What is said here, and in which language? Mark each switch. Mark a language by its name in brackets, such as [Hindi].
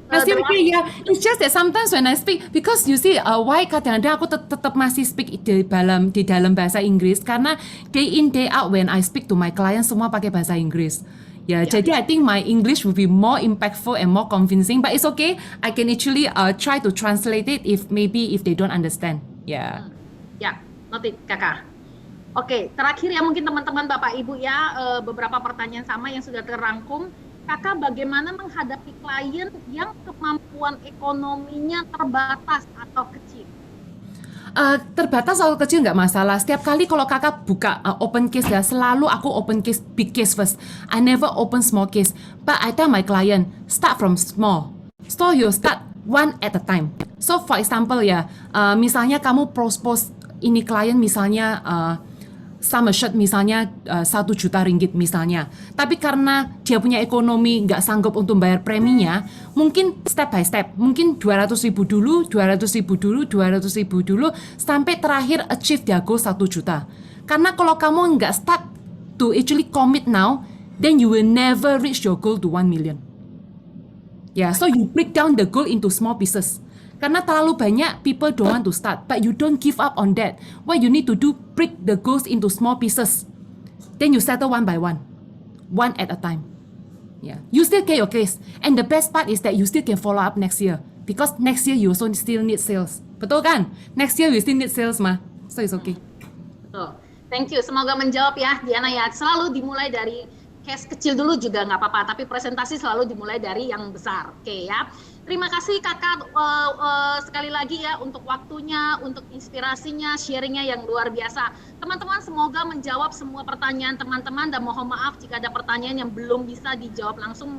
[Indonesian] masih oke ya. [English] It's just that sometimes when I speak, because you see why [Indonesian] kadang-kadang aku tetap masih [English] speak [Indonesian] di dalam bahasa Inggris, karena [English] day in day out when I speak to my clients [Indonesian] semua pakai bahasa Inggris. Ya, jadi [English] I think my English will be more impactful and more convincing, but it's okay. I can actually try to translate it if they don't understand. Yeah. [Indonesian] Ya, noted Kakak. Oke, terakhir ya mungkin teman-teman Bapak Ibu ya, beberapa pertanyaan sama yang sudah terangkum. Kakak bagaimana menghadapi klien yang kemampuan ekonominya terbatas atau kecil? Terbatas atau kecil nggak masalah. Setiap kali kalau kakak buka open case ya, selalu aku [English] open case big case first. I never open small case. But I tell my client, start from small. So you start one at a time. So for example [Indonesian] ya, misalnya kamu propose ini klien misalnya sum assured misalnya 1 juta ringgit misalnya. Tapi karena dia punya ekonomi nggak sanggup untuk bayar preminya, mungkin [English] step by step, [Indonesian] mungkin 200.000 dulu, 200.000 dulu, 200.000 dulu, sampai terakhir achieve dia goal 1 juta. Karena [English] kalau kamu nggak start to actually commit now, then you will never reach your goal to 1 million. Yeah, so you break down the goal into small pieces. [Indonesian] Karena terlalu banyak, [English] people don't want to start. But you don't give up on that. What you need to do, break the goals into small pieces. then you settle one by one at a time. Yeah, you still get your case, and the best part is that you still can follow up next year because next year you also still need sales. [Indonesian] Betul kan? [English] Next year you still need sales mah, so it's okay. [Indonesian] Betul. [English] Thank you. [Indonesian] Semoga menjawab ya, Diana ya. Selalu dimulai dari case kecil dulu juga nggak apa-apa, tapi presentasi selalu dimulai dari yang besar. Oke ya. Terima kasih kakak sekali lagi ya untuk waktunya, untuk inspirasinya, sharingnya yang luar biasa. Teman-teman semoga menjawab semua pertanyaan teman-teman dan mohon maaf jika ada pertanyaan yang belum bisa dijawab langsung.